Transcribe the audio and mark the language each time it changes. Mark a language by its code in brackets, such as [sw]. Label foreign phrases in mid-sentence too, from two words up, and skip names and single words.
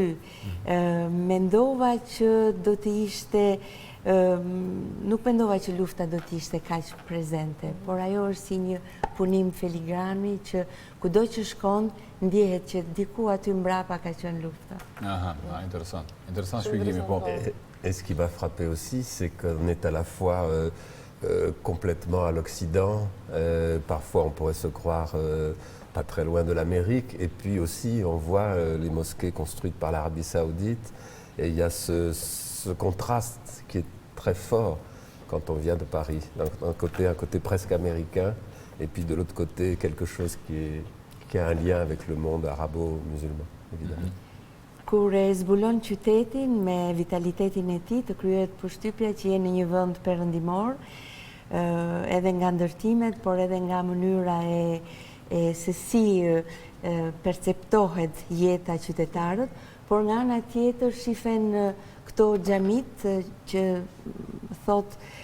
[sq] Mendova që do të ishte, nuk mendova që lufta do të ishte kaq prezente, por ajo është si një punim filigrani që kudo që shkon, ndjehet që diku aty mbrapa ka qenë lufta. [fr] Intéressant. Intéressant [sq] shpjegimi, po. [fr] Et ce qui m'a frappé aussi, c'est qu'on est à la fois complètement à l'Occident, parfois on pourrait se croire pas très loin de l'Amérique, et puis aussi on voit les mosquées construites par l'Arabie Saoudite, et il y a ce contraste qui est très fort quand on vient de Paris. D'un côté, un côté presque américain, et puis de l'autre côté quelque chose qui a un lien avec le monde arabo-musulman, évidemment. [sq] Kur e zbulon qytetin me vitalitetin e tij, të krijohet përshtypja që je në një vend perëndimor, edhe nga ndërtimet, por edhe nga mënyra e se si perceptohet jeta qytetarët, por nga ana tjetër shifen këto xhamit që thot